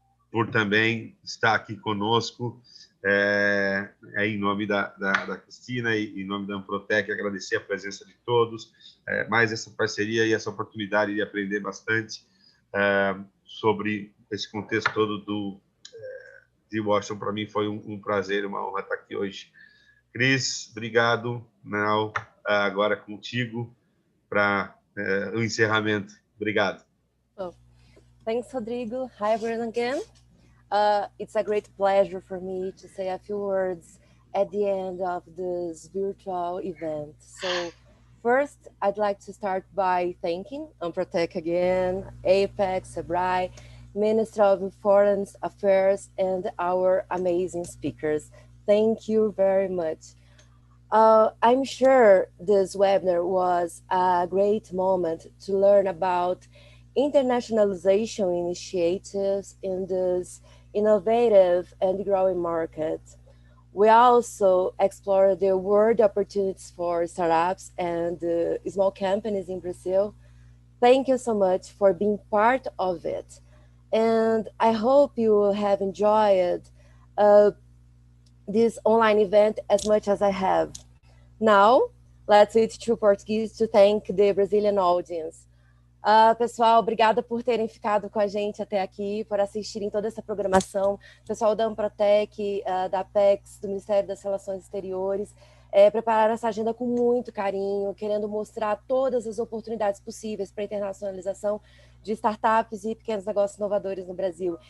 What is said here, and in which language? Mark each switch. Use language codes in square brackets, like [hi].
[pt] por também estar aqui conosco, em nome da Cristina e em nome da Anprotec, agradecer a presença de todos, mais essa parceria e essa oportunidade de aprender bastante sobre esse contexto todo de Washington. Para mim foi um prazer, uma honra estar aqui hoje. Cris, obrigado. Now, agora contigo para o encerramento. Obrigado. [en] Oh, thanks, Rodrigo. Hi, everyone again. It's a great pleasure for me to say a few words at the end of this virtual event. So first, I'd like to start by thanking Anprotec again, Apex, Sebrae, Ministry of Foreign Affairs, and our amazing speakers. Thank you very much. I'm sure this webinar was a great moment to learn about internationalization initiatives in this innovative and growing market. We also explore the world opportunities for startups and small companies in Brazil. Thank you so much for being part of it. And I hope you have enjoyed this online event as much as I have. Now, let's switch to Portuguese to thank the Brazilian audience. [pt] Pessoal, obrigada por terem ficado com a gente até aqui, por assistirem toda essa programação. Pessoal da Anprotec, da Apex, do Ministério das Relações Exteriores, prepararam essa agenda com muito carinho, querendo mostrar todas as oportunidades possíveis para a internacionalização de startups e pequenos negócios inovadores no Brasil.